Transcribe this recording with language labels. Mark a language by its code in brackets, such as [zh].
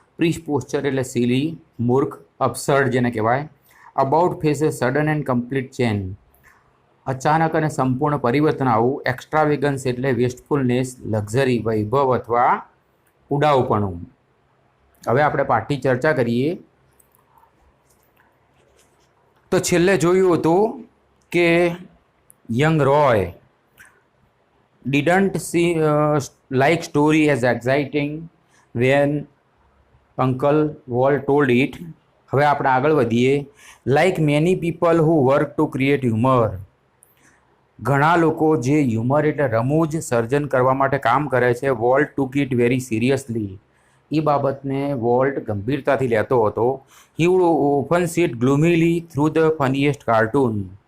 [gu] પ્રીસ posture એટલે silly, મૂર્ખ, અબસર્ડ જેને કહેવાય. [en] about face a sudden and complete change, [gu] અચાનક અને સંપૂર્ણ પરિવર્તન આવવું. એક્સ્ટ્રાવેગન્સ એટલે [en] wastefulness, luxury, [gu] વૈભવ અથવા ઉડાઉપણું. હવે આપણે પાઠની ચર્ચા કરીએ. તો છેલ્લે જોયું હતું કે [en] Young Roy didn't see like story as exciting when Uncle Walt told it. [gu] હવે આપણે આગળ વધીએ. [en] like many people who work to create humour, [gu] ઘણા લોકો જે હ્યુમર એટલે રમૂજ સર્જન કરવા માટે કામ કરે છે. [en] Walt took it very seriously, [gu] એ બાબતને વોલ્ટ ગંભીરતાથી લેતો હતો. [en] He would often sit gloomily through the funniest cartoon.